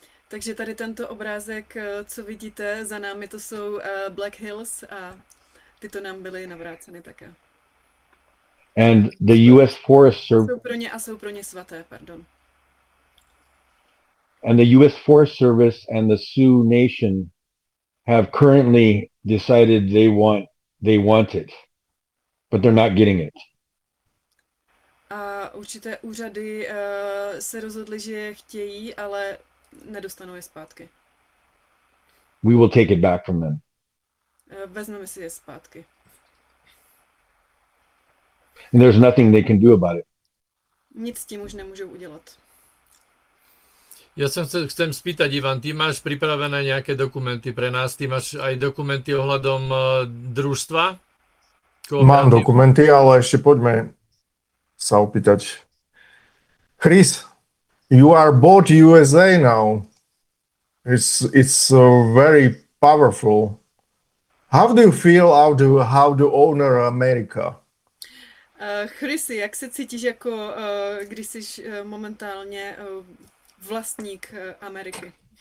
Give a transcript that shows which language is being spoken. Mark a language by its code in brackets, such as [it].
[cs] Takže tady tento obrázek, co vidíte za námi, to jsou Black Hills a tyto nám byly navráceny také. [en] And the US Forest Service [cs] jsou pro ně a jsou pro ně svaté, pardon. [en] And the US Forest Service and the Sioux Nation have currently decided they want it, but they're not getting it. [cs] A určité úřady se rozhodly, že je chtějí, ale nedostanou je zpátky. [en] We will take it back from them. [cs] Vezmeme si je zpátky. [en] And there's nothing they can do about it. [cs] Nic s tím už nemůžou udělat. Já jsem se [sk] chcem spýtat, [cs] Ivan, ty máš připravené nějaké dokumenty pro nás? [sk] Ty máš aj dokumenty ohledom družstva? [cs] Mám dokumenty, ale ještě pojďme [sk] sa opýtať. [en] Chris, you are both USA now. It's very powerful. How do you feel how the owner America? [cs] Chrisy, jak se cítíš jako když jsi momentálně vlastník Ameriky?